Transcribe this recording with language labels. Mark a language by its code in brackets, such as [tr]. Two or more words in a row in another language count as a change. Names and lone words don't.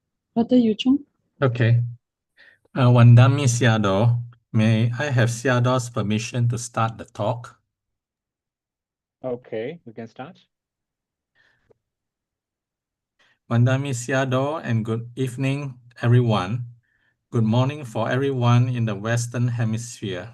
[en] Brother Yu-chung? Okay. [pi] Wandami Siado, [en] may I have Siado's permission to start the talk? Okay, we can start. [pi] Wandami Siado, [en] and good evening, everyone. Good morning for everyone in the Western Hemisphere.